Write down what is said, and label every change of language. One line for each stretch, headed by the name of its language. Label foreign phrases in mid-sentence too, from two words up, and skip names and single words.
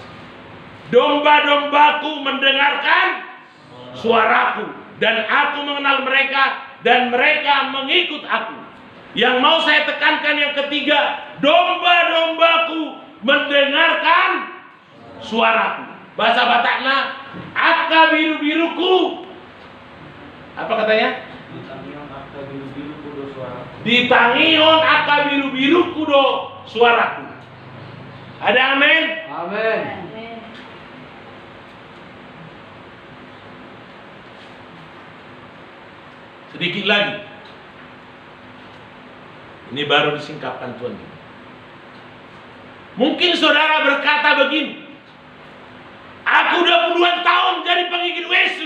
Indonesian: Domba-dombaku mendengarkan suaraku, dan aku mengenal mereka, dan mereka mengikut aku. Yang mau saya tekankan yang ketiga, domba-dombaku mendengarkan suaraku.
Batak Toba: Bahasa Batakna, akka biru-biruku.
Indonesian: Apa katanya?
Batak Toba: Ditangion akka biru-biruku do suaraku.
Indonesian: Ada amin? Amin. Sedikit lagi. Ini baru disingkapkan Tuhan. Mungkin saudara berkata begini, aku udah puluhan tahun jadi pengikut Yesus.